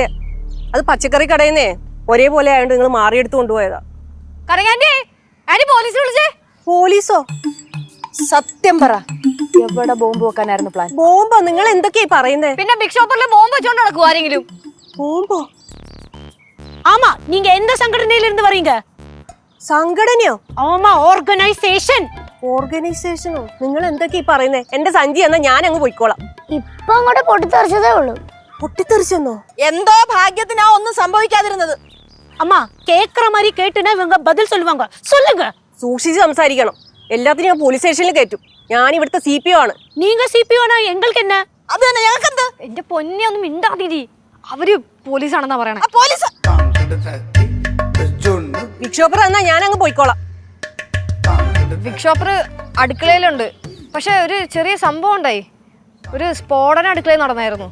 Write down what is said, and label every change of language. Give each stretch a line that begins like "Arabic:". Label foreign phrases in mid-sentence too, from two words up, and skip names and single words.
Malayalam: അത് പച്ചക്കറി കടയിന്നേ ഒരേപോലെ ആയതുകൊണ്ട് നിങ്ങൾ മാറിയെടുത്ത് കൊണ്ടുപോയതാ. കരകാൻ്റെ ആര് പോലീസ് വിളിച്ചേ? പോലീസോ? സത്യം പറ, എവിടെ ബോംബ് വെക്കാനായിരുന്നു പ്ലാൻ? ബോംബോ? നിങ്ങൾ എന്തൊക്കെയാ പറയുന്നേ? പിന്നെ ബിഗ് ഷോപ്പറിൽ ബോംബ് വെച്ചോണ്ട് നടക്കും ആരെങ്കിലും? ബോംബോ?
Tamil: ஆமா, நீங்க எந்த சங்கடனையில இருந்து வரீங்க?
Malayalam: സംഘടനയോ?
Tamil: ஆமா, ഓർഗനൈസേഷൻ.
Malayalam: ഓർഗനൈസേഷനോ? നിങ്ങൾ എന്തൊക്കെയാ പറയുന്നേ? എന്റെ സഞ്ചി എന്നാ ഞാൻ അങ്ങ് പോയിക്കോളാം. ഇപ്പൊ അങ്ങോട്ട് പൊട്ടിത്തെറിച്ചതേ ഉള്ളൂ. പൊട്ടിത്തെറിച്ചെന്നോ? എന്തോ ഭാഗ്യത്തിനാ ഒന്നും സംഭവിക്കാതിരുന്നത്.
Tamil: அம்மா, கேக்குற மாதிரி கேட்டுனா இவங்க பதில் சொல்லுவாங்க. சொல்லுங்க.
Malayalam: സൂക്ഷിച്ച് സംസാരിക്കണം. എല്ലാത്തിനും ഞാൻ പോലീസ് സ്റ്റേഷനിൽ കയറ്റും. ഞാൻ ഇവിടുത്തെ CPO ആണ്.
Tamil: நீங்க CPO னா எங்களுக்கு என்ன?
Malayalam: അത് തന്നെ ഞങ്ങൾക്ക് എന്ത്? എന്റെ പൊന്നെ, ഒന്നും മിണ്ടാതിരി. അവര് പോലീസാണെന്നാ പറയണേ. പോലീസ് ബിഗ് ഷോപ്പർ എന്നാ ഞാൻ അങ്ങ് പോയിക്കോളാം. ബിഗ് ഷോപ്പർ അടുക്കളയിലുണ്ട്. പക്ഷെ ഒരു ചെറിയ സംഭവം ഉണ്ടായി. ഒരു സ്ഫോടനം അടുക്കളയിൽ നടന്നായിരുന്നു.